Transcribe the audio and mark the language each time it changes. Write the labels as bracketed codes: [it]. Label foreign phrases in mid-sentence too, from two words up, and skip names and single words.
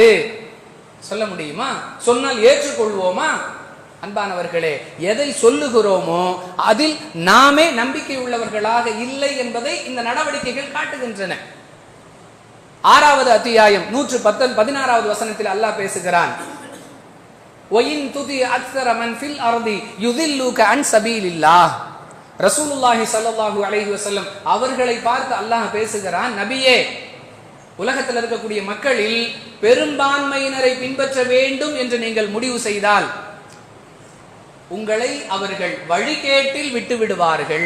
[ta] சொல்ல முடியுமா? சொன்னால் ஏற்றுக்கொள்வோமா? அன்பானவர்களே, எதை சொல்லுகிறோமோ அதில் நாமே நம்பிக்கை உள்ளவர்களாக இல்லை என்பதை இந்த நடவடிக்கைகள் காட்டுகின்றன. 6வது அத்தியாயம் 116வது வசனத்தில் அல்லாஹ் பேசுகிறான். [ar] وَإِن تُطِعْ أَكْثَرَ مَنْ فِي الْأَرْضِ يُضِلُّوكَ عَنْ سَبِيلِ اللَّهِ. رسول الله صلى الله عليه وسلم [ta] அவர்களை பார்த்து அல்லாஹ் பேசுகிறான், நபியே, உலகத்தில் இருக்கக்கூடிய மக்களில் பெரும்பான்மையினரை பின்பற்ற வேண்டும் என்று நீங்கள் முடிவு செய்தால் உங்களை அவர்கள் வழிகேட்டில் விட்டு விடுவார்கள்.